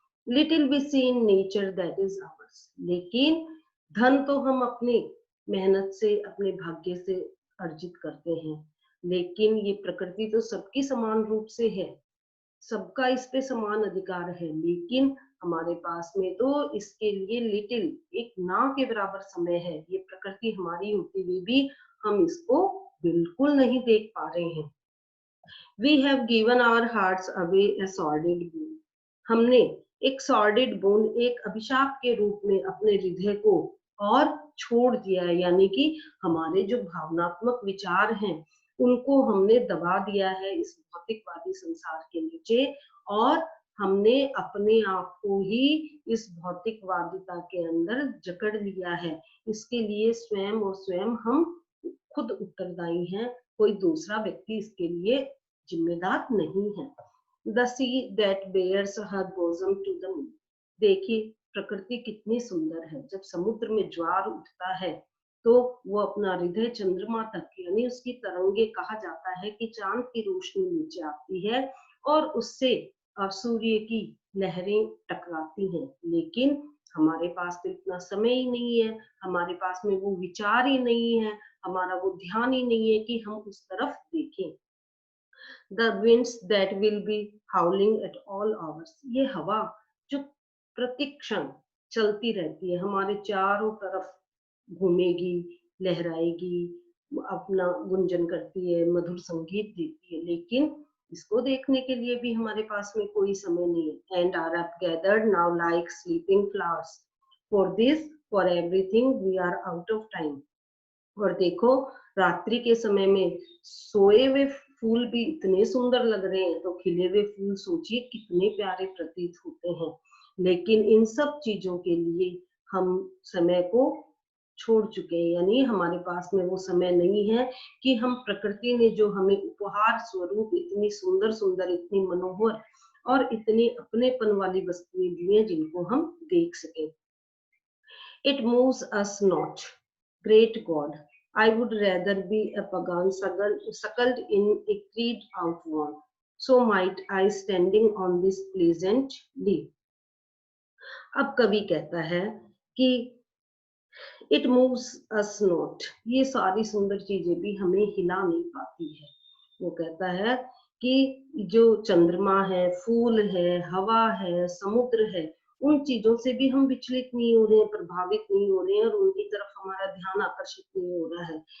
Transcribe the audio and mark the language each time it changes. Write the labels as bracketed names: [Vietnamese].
[English] Little we see in nature that is ours. [Hindi] लेकिन धन तो हम अपनी मेहनत से, अपने भाग्य से अर्जित करते हैं, लेकिन ये प्रकृति तो सबकी समान रूप से है, सबका इस पे समान अधिकार है, लेकिन हमारे पास में तो इसके लिए लिटिल, एक ना के बराबर समय है। ये प्रकृति हमारी होती हुई भी हम इसको बिल्कुल नहीं देख पा रहे हैं। [English] We have given our hearts away a sordid boon. [Hindi] हमने एक सॉर्डिड बोन, एक अभिशाप के रूप में अपने हृदय को और छोड़ दिया है, यानी कि हमारे जो भावनात्मक विचार हैं उनको हमने दबा दिया है इस भौतिकवादी संसार के नीचे और हमने अपने आप को ही इस भौतिकवादिता के अंदर जकड़ लिया है। इसके लिए स्वयं और स्वयं हम खुद उत्तरदायी हैं, कोई दूसरा व्यक्ति इसके लिए जिम्मेदार नहीं है। [English] The sea that bares her bosom to the moon. [Hindi] देखिए प्रकृति कितनी सुंदर है। जब समुद्र में ज्वार उठता है तो वो अपना हृदय चंद्रमा तक यानी उसकी तरंगे, कहा जाता है कि चांद की रोशनी नीचे आती है और उससे सूर्य की लहरें टकराती हैं। लेकिन हमारे पास तो इतना समय ही नहीं है, हमारे पास में वो विचार ही नहीं है, हमारा वो ध्यान ही नहीं है कि हम उस तरफ देखें। [English] The winds that will be howling at all hours। [Hindi] ये हवा जो प्रतिक्षण चलती रहती है, हमारे चारों तरफ घूमेगी, लहराएगी, अपना गुंजन करती है, मधुर संगीत देती है, लेकिन इसको देखने के लिए भी हमारे पास में कोई समय नहीं है। [English] And are up gathered now like sleeping flowers। For this, for everything, we are out of time। [Hindi] और देखो रात्रि के समय में सोए हुए फूल भी इतने सुंदर लग रहे हैं, तो खिले हुए फूल सोचिए कितने प्यारे प्रतीत होते हैं। लेकिन इन सब चीजों के लिए हम समय को छोड़ चुके हैं, यानी हमारे पास में वो समय नहीं है कि हम प्रकृति ने जो हमें उपहार स्वरूप इतनी सुंदर सुंदर, इतनी मनोहर और इतनी अपनेपन वाली वस्तुएं दी हैं जिनको हम देख सके। [English] It moves us not, great God. I would rather be a pagan suckled in a creed out one. So might I standing on this pleasant leaf। [Hindi] अब कवि कहता है कि [English] it moves us not, [Hindi] ये सारी सुंदर चीजें भी हमें हिला नहीं पाती है। वो कहता है कि जो चंद्रमा है, फूल है, हवा है, समुद्र है, उन चीजों से भी हम विचलित नहीं हो रहे हैं, प्रभावित नहीं हो रहे हैं और उनकी तरफ हमारा ध्यान आकर्षित नहीं हो रहा है।